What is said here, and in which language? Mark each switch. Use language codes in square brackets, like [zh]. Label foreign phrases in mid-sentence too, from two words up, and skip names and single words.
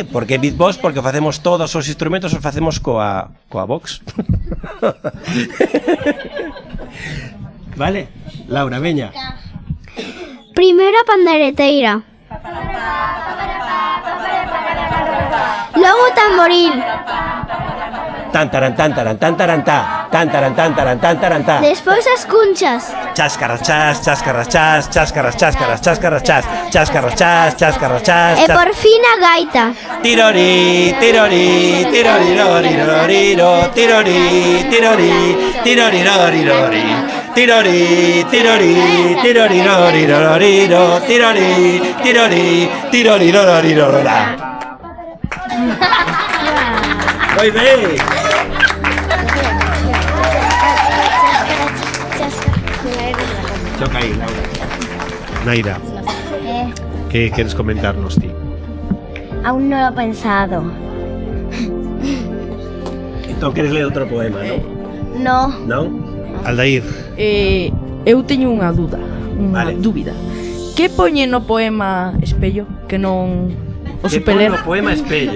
[gl] Porque beatbox, porque facemos todos os instrumentos, os facemos coa box. Vale? Laura, veña. [es] Primero pandereteira. Luego tamboril. Tan taran tan taran tan taran ta. Tan taran tan taran tan taran ta. [gl] Después as cunchas. Cháscaras chas, cháscaras chas, cháscaras cháscaras, cháscaras chas, cháscaras chas, cháscaras chas. E por fin a gaita. Tirori, tirori, tirori, rori, roriro, tirori, tirori, tirori, rori, rori. Tirori, tirori, tirori, rori, roriro, tirori, tirori, tirori, rori, rora. [es] Muy bien. Choca ahí, Laura. Naira, ¿qué quieres comentarnos, ti? Aún no lo he pensado. [gl] Entón queres ler outro poema, non? [es] No. [gl] Non? Aldair, Eu teño unha dúda, Vale. dúbida. Que poñe no poema espello que non o Que supe pon ler? no poema espello.